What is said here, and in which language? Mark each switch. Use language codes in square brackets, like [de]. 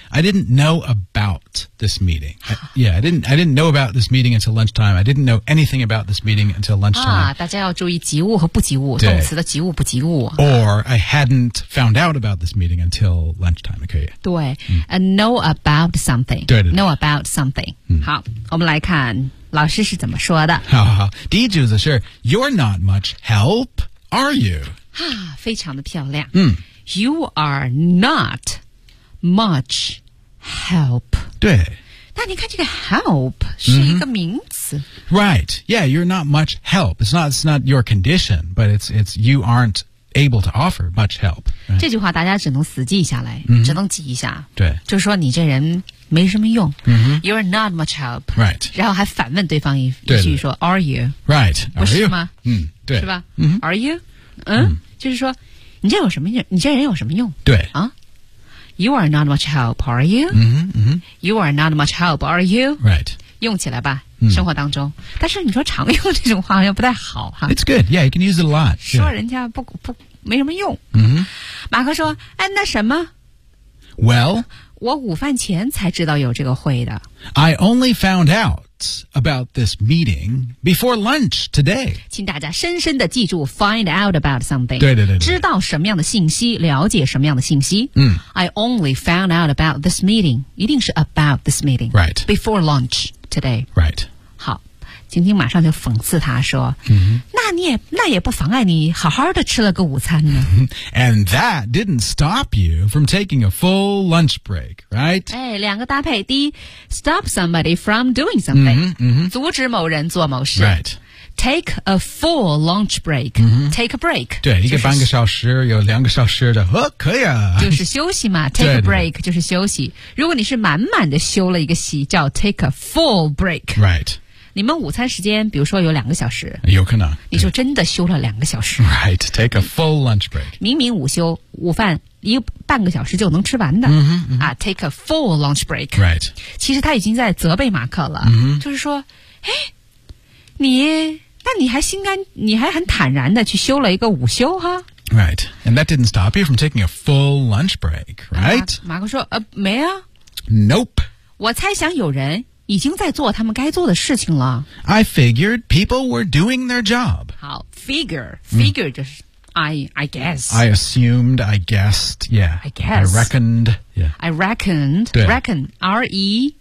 [en] I didn't know about this meeting. I didn't know about this meeting until lunchtime. I didn't know anything about this meeting until lunchtime. [zh] 大家要注意及物和不及物，动词的及物不及物。 [en] Or I hadn't found out about this meeting until lunchtime. [zh] 可以。 [en] 对，and know about something. [zh] 对对对 [en] ，know about something. [zh] 好，我们来看老师是怎么说的。好好，第一句子是 [en] You're not much help, are you? [zh] 非常的漂亮。 [en] You are not much help. [zh] 对。但你看这个 help 是一个名词、 [en] Right, yeah, you're not much help. It's not your condition, but it's you aren't able to offer much help.、Right? [zh] 这句话大家只能死记下来、只能记一下。对。就是说你这人没什么用。 [en] You're not much help. Right. [zh] 然后还反问对方一句说 [en] are you? Right, are you? [zh] 不是吗、对。是吧、 [en] are you? [zh] 就是说你这有什么用你这人有什么用对。 [en] 啊You are not much help, are you? You are not much help, are you? Right. [zh] 用起来吧、生活当中。但是你说常用这种话又不太好哈。 [en] It's good, yeah, you can use it a lot. [zh] 说人家不没什么用。马克说哎那什么 [en] Well, [zh] 我午饭前才知道有这个会的。 [en] I only found out about this meeting before lunch today. [zh] 请大家深深地记住 [en] find out about something. [zh] 对对对对。知道什么样的信息了解什么样的信息。 [en] I only found out about this meeting. [zh] 一定是 [en] about this meeting. Right. Before lunch today. Right. [zh] 好晶晶马上就讽刺他说、那也不妨碍你好好的吃了个午餐呢。 [en] And that didn't stop you from taking a full lunch break, right? [zh] 哎，两个搭配，第一 ， [en] stop somebody from doing something，、 [zh] 阻止某人做某事。 [en] Right. Take a full lunch break.、Take a break. [zh] 对，一个半个小时，有两个小时的，可以啊。就是休息嘛。 [en] Take a break [zh] 就是休息。如果你是满满的休了一个息，叫 [en] take a full break. Right. [zh] 你们午餐时间比如说有两个小时有可能你就真的休了两个小时 [en] Right, take a full lunch break [zh] 明明午休午饭一半个小时就能吃完的、 [en] take a full lunch break Right [zh] 其实他已经在责备马克了、就是说哎，你但你还心甘，你还很坦然的去休了一个午休哈。 [en] Right, and that didn't stop you from taking a full lunch break, right?、 [zh] 啊、马克说，没啊。 [en] Nope. [zh] 我猜想有人已经在做他们该做的事情了。 [en] I figured people were doing their job. [zh] 好 figure 就是、 [en] I guess. I assumed, I guessed, yeah. I guess. I reckoned, yeah. I reckoned, reckon, R-E...